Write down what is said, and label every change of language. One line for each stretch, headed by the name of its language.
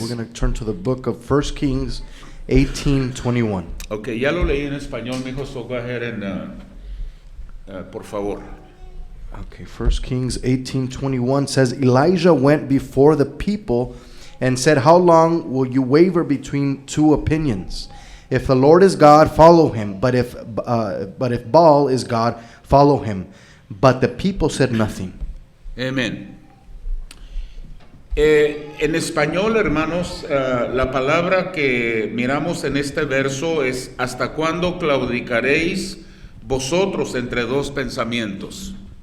English: We're going to turn to the book of First Kings 18:21.
Spanish: Ok, ya lo leí en español, mi hijo,
English: so go ahead and,
Spanish: por favor.
English: Okay, First Kings 18:21 says, Elijah went before the people and said, how long will you waver between two opinions? If the Lord is God, follow him. But if Baal is God, follow him. But the people said nothing.
Spanish: Amén. En español, hermanos, la palabra que miramos en este verso es ¿hasta cuándo claudicaréis vosotros entre dos pensamientos?